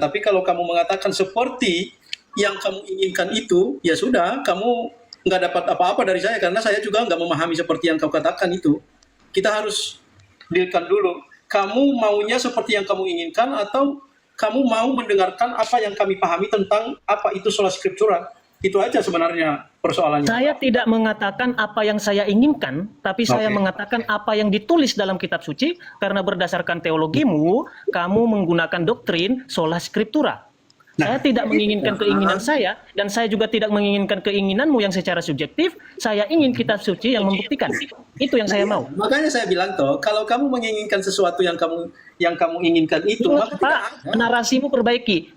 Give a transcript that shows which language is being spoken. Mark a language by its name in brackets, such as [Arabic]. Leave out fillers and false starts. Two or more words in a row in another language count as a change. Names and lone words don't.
[Indonesian] Tapi kalau kamu mengatakan seperti yang kamu inginkan itu, ya sudah, kamu nggak dapat apa-apa dari saya, karena saya juga nggak memahami seperti yang kau katakan itu. Kita harus dealkan dulu. Kamu maunya seperti yang kamu inginkan, atau kamu mau mendengarkan apa yang kami pahami tentang apa itu [Latin] sola scriptura? [Indonesian] Itu aja sebenarnya persoalannya. Saya tidak mengatakan apa yang saya inginkan, tapi saya Oke. mengatakan apa yang ditulis dalam kitab suci, karena berdasarkan teologimu, kamu menggunakan doktrin [Latin] sola scriptura. [Indonesian] Nah, Saya tidak menginginkan keinginan saya, dan saya juga tidak menginginkan keinginanmu yang secara subjektif. Saya ingin kitab suci yang membuktikan. Itu yang saya mau. makanya saya bilang toh, kalau kamu menginginkan sesuatu yang kamu inginkan itu, maka tidak Pak, ada. narasimu perbaiki.